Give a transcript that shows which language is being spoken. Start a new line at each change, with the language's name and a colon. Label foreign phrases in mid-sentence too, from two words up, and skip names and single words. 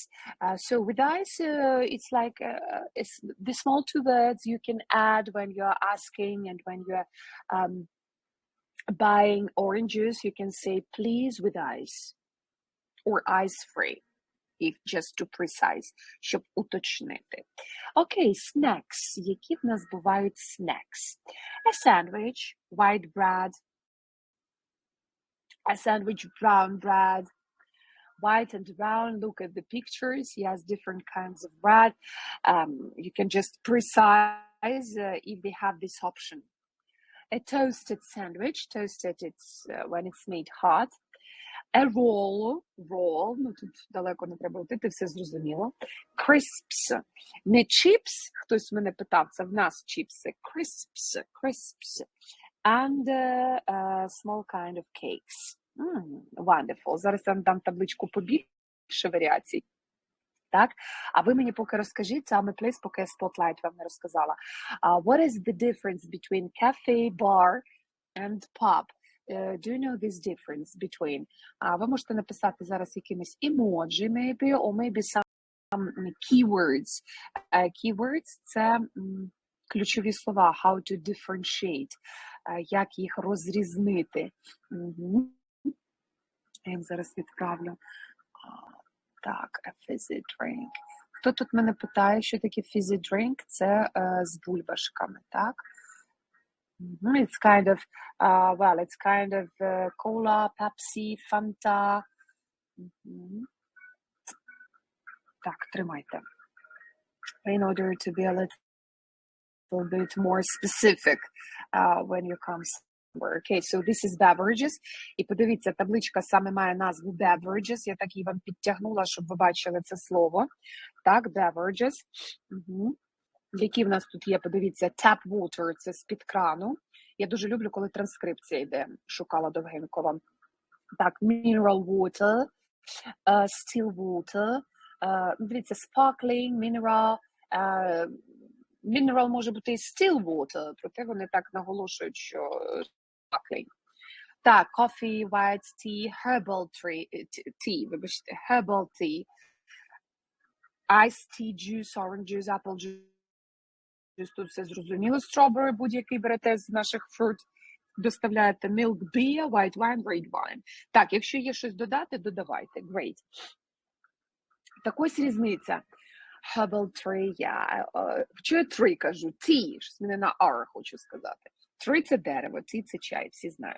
English: So with ice, it's like it's the small two words you can add when you're asking and when you're buying orange juice. You can say please with ice or ice free, if just to precise,
Ukrainian: щоб уточнити. Okay, snacks. Які в нас бувають snacks?
English: A sandwich, white bread. A sandwich, brown bread. White and brown, look at the pictures. Yes, different kinds of bread. You can just precise if they have this option. A toasted sandwich, toasted it's when it's made hot. A roll,
Ukrainian: ну тут далеко не треба йти, ти все зрозуміло. Crisps, не chips, хтось мене питав, це в нас чіпси.
English: Crisps. And a small kind of cakes. Wonderful.
Ukrainian: Зараз я вам дам табличку побільше варіацій. Так? А ви мені поки розкажіть, саме плейс, поки я Spotlight вам не розказала.
English: What is the difference between cafe, bar and pub? Do you know this difference between?
Ukrainian: Ви можете написати зараз якимись emoji,
English: maybe, or maybe some keywords. Keywords –
Ukrainian: це ключові слова.
English: How to differentiate.
Ukrainian: Як їх розрізнити. Я їм зараз відправлю. Так,
English: a fizzy drink.
Ukrainian: Хто тут мене питає, що таке
English: fizzy drink?
Ukrainian: Це з бульбашками, так?
English: It's kind of, it's kind of cola, Pepsi, Fanta.
Ukrainian: Так, тримайте.
English: In order to be a little bit more specific when you come. Okay, so this is beverages.
Ukrainian: І подивіться, табличка саме має назву beverages. Я так її вам підтягнула, щоб ви бачили це слово. Так, beverages. Які в нас тут є, подивіться,
English: tap water –
Ukrainian: це з-під крану. Я дуже люблю, коли транскрипція йде. Шукала довгенько вам. Так,
English: mineral water, still water. Дивіться, sparkling, mineral. Mineral
Ukrainian: може бути і
English: still water,
Ukrainian: проте вони так наголошують, що sparkling. Так,
English: coffee, white tea, herbal tea, вибачте, herbal tea, iced tea, juice, orange juice, apple juice,
Ukrainian: тут все зрозуміло, strawberry, будь-який берете з наших fruit, доставляєте
English: milk, beer, white wine, red wine.
Ukrainian: Так, якщо є щось додати, додавайте, great. Так ось різниця.
English: Herbal tree,
Ukrainian: Чого я tree кажу? Tea, щось мене на R хочу сказати. Tree – це дерево, tea – це чай, всі знають.